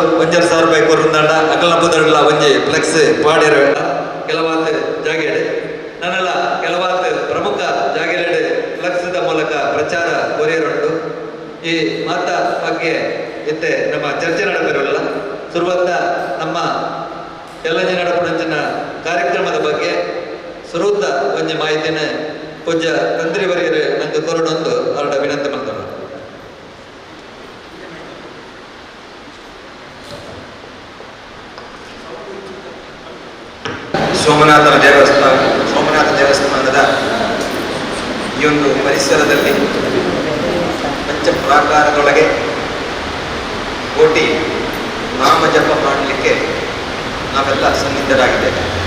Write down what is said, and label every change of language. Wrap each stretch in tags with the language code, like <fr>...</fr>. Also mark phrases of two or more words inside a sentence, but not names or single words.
<tcy>1,000 ರೂಪಾಯಿ ಕೊರಂದಾಂಡ ಅಕಲ್ನಪುದರ್ಗಳ ಒಂಜಿ ಫ್ಲೆಕ್ಸ್ ಪಾಡಿರ ಕೆಲವಾದ ಜಾಗೆಡೆ ನನ್ನೆಲ್ಲ ಕೆಲವಾದ ಪ್ರಮುಖ ಜಾಗೆಡೆ ಫ್ಲೆಕ್ಸ್ದ ಮೂಲಕ ಪ್ರಚಾರ ಕೊರಿಯರುಂಟು. ಈ ಮಾತ ಬಗ್ಗೆ ಇತ್ತೆ ನಮ್ಮ ಚರ್ಚೆ ನಡೆದಿರೋಲ್ಲ. ಶುರುವಾದ ನಮ್ಮ ಎಲ್ಲಂಜಿ ನಡಪುಣಂಚಿನ ಕಾರ್ಯಕ್ರಮದ ಬಗ್ಗೆ ಸುರುತ್ತ ಒಂಜಿ ಮಾಹಿತಿನ ಪೂಜ್ಯ ತಂತ್ರಿವರಿಯರು ನಂಗೆ ಕೊರಡೊಂದು ಹೊರಡ ವಿನಂತಿ ಮಾಡ್ತಾರೆ.</tcy> <kn>ಸೋಮನಾಥ ದೇವಸ್ಥಾನದ ಈ ಒಂದು ಪರಿಸರದಲ್ಲಿ ಪಂಚಪ್ರಾಕಾರದೊಳಗೆ ಕೋಟಿ ನಾಮ ಜಪ ಮಾಡಲಿಕ್ಕೆ ನಾವೆಲ್ಲ ಸನ್ನಿಧರಾಗಿದ್ದೇವೆ.</kn>